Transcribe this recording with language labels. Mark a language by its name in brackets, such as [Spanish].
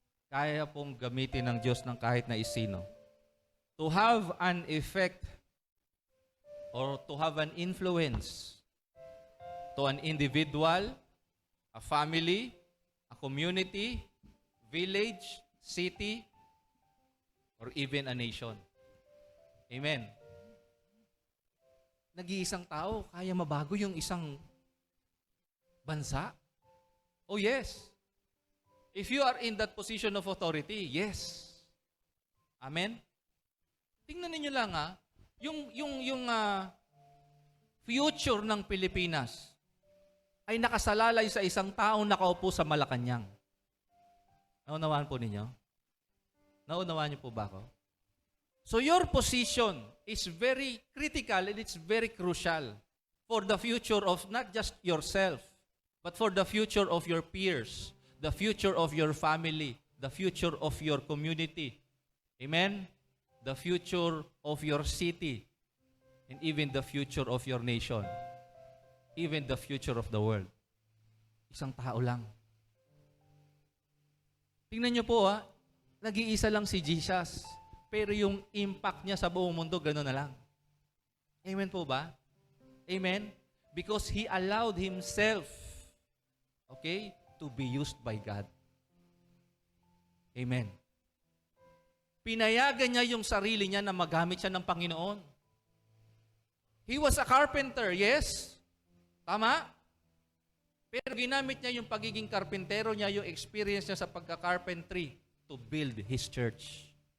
[Filipino] Kaya pong gamitin ng Diyos ng kahit na isino. [English] To have an effect or to have an influence to an individual, a family, a community, village, city, or even a nation. Amen. [Filipino] Nag-iisang tao, kaya mabago yung isang bansa? [English] Oh yes. If you are in that position of authority, yes. Amen? [Filipino] Tingnan niyo lang yung future ng Pilipinas ay nakasalalay sa isang taong nakaupo sa Malacanang. Naunawaan po ninyo? Naunawaan niyo po ba ako? [English] So your position is very critical and it's very crucial for the future of not just yourself, but for the future of your peers, the future of your family, the future of your community. Amen? The future of your city, and even the future of your nation, even the future of the world. [Filipino] Isang tao lang. Tingnan niyo po nag-iisa lang si Jesus, pero yung impact niya sa buong mundo, gano'n na lang. Amen po ba? Amen? [English] Because He allowed Himself, okay, to be used by God. Amen. [Filipino] Pinayagan niya yung sarili niya na magamit siya ng Panginoon. [English] He was a carpenter, yes. [Filipino] Tama? Pero ginamit niya yung pagiging karpentero niya, yung experience niya sa pagka-carpentry [English] to build His church.